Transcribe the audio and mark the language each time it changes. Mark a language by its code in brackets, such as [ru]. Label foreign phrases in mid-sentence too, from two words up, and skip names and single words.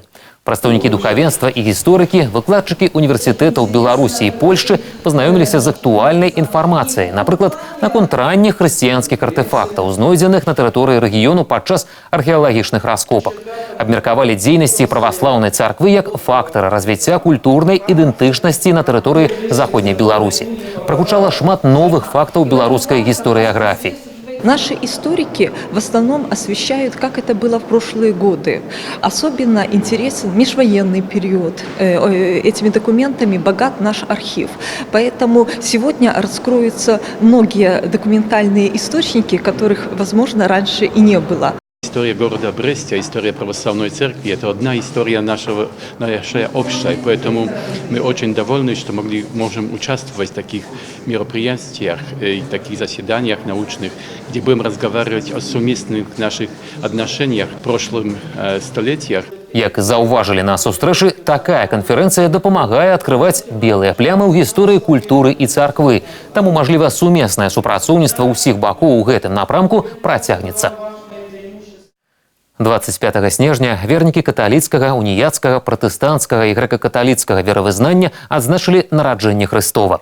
[be] Прадстаўнікі духавенства і гісторыкі, выкладчыкі універсітэтаў Беларусі і Польшчы пазнаёміліся з актуальнай інфармацыяй, напрыклад, наконт ранніх хрысціянскіх артэфактаў, знойдзеных на тэрыторыі рэгіёну падчас археалагічных раскопак. Абмеркавалі дзейнасці праваслаўнай царквы як фактара развіцця культурнай ідэнтычнасці на тэрыторыі заходняй Беларусі. Прагучала шмат новых фактаў беларускай гістарыяграфіі. [ru] Наши историки в основном освещают, как это было в прошлые годы. Особенно интересен межвоенный период. Этими документами богат наш архив. Поэтому сегодня раскроются многие документальные источники, которых, возможно, раньше и не было. История города Бреста, история православной церкви – это одна история наша общая. Поэтому мы очень довольны, что можем участвовать в таких мероприятиях и таких заседаниях научных, где будем разговаривать о совместных наших отношениях в прошлом столетиях. [be] Як заўважылі на сустрэчы, такая канферэнцыя дапамагае адкрываць белыя плямы ў гісторыі культуры і царквы. Таму, мажліва, сумеснае супрацоўніцтва ўсіх бакоў у гэтым напрамку працягнецца. 25 снежня вернікі каталіцкага, уніяцкага, пратэстанцкага і грэка-каталіцкага веравызнання адзначылі нараджэнне Хрыстова.